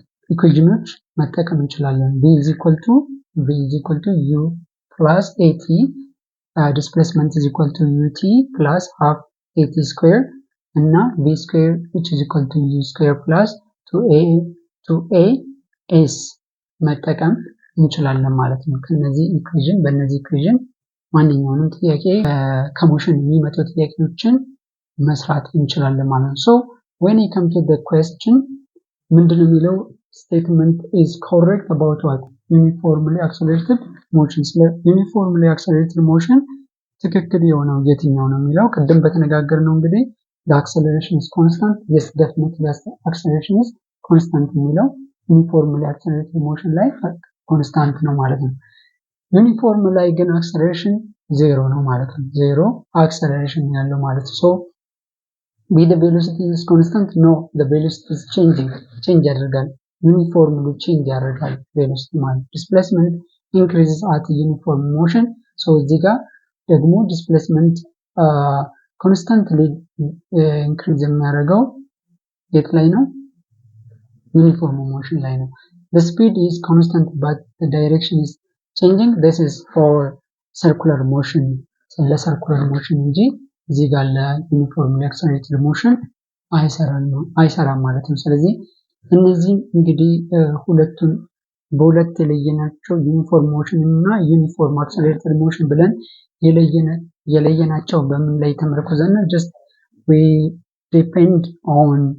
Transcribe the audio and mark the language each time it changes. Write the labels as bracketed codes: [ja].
[am] ኢኩዌሽኖች መጠቀም እንችላለን። [en] v is equal to u plus at displacement is equal to ut plus half at square እና v square which is equal to u square plus 2as [am] መጠቀም እንችላለን ማለት ነው። ከነዚህ ኢኩዌሽን በእነዚህ ኢኩዌሽን ማንኛውንም ጥያቄ ከሞሽን የሚመጡ ጥያቄዎችን መስራት እንችላለን ማለት ነው። [en] so when you come to the question [am] ምንድነው የሚለው [en] statement is correct about what? uniformly accelerated motion። [am] ስለ uniformly accelerated motion ትክክል የሆነው የትኛው ነው የሚለው ቅድም በተነጋገርነው እንግዲህ [en] the acceleration is constant yes definitely acceleration is constant [am] የሚለው uniformly accelerated motion ላይ constant ነው ማለት ነው። ዩኒፎርም ላይ ግን acceleration 0 ነው ማለት ነው። 0 acceleration ያለው ማለት ነው። so [en] with the velocity is constant no the velocity is change ያደርጋል uniformly change ያደርጋል velocity ማለት displacement increases at uniform motion so [am] እዚህ ጋር ደግሞ [en] displacement constantly increase [am] የሚያደርገው የት ላይ ነው? uniform motion ላይ ነው። [en] the speed is constant but the direction is changing this is for circular motion [am] ለሰርኩላር ሞሽን እንጂ እዚህ ጋር ለዩኒፎርምሊ አክሰለሬትድ ሞሽን አይሰራም ማለት ነው። ስለዚህ እነዚህ እንግዲህ ሁለቱን በሁለት የለየናቸው ዩኒፎርም ሞሽን እና ዩኒፎርም አክሰለሬትድ ሞሽን ብለን የለየናቸው በምን ላይ ተመርኩዘን [en] just we depend on